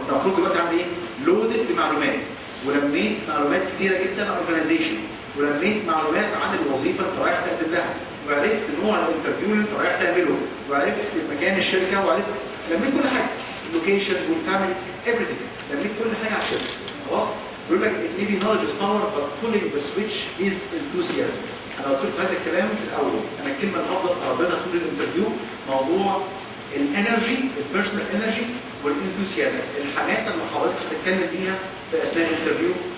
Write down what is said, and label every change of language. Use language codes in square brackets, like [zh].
[ar] انت المفروض دلوقتي عامل ايه؟ لودد بمعلومات، ولميت معلومات كتيره جدا عن اورجنايزيشن، ولميت معلومات عن الوظيفه اللي انت رايح تقدم لها، وعرفت نوع الانترفيو اللي انت رايح تعمله، وعرفت مكان الشركه، وعرفت لميت كل حاجه، اللوكيشنز والفاميلي ايفريثينج، لميت كل حاجه على الشركه. خلاص؟ بيقول لك [en] maybe knowledge is power but pulling the switch is enthusiasm. [ar] انا قلت لكم هذا الكلام في الاول، انا الكلمه اللي هفضل ارددها طول الانترفيو موضوع الانرجي، البيرسونال انرجي والانثوسيازم، الحماسه اللي حضرتك هتتكلم بيها في اثناء الانترفيو.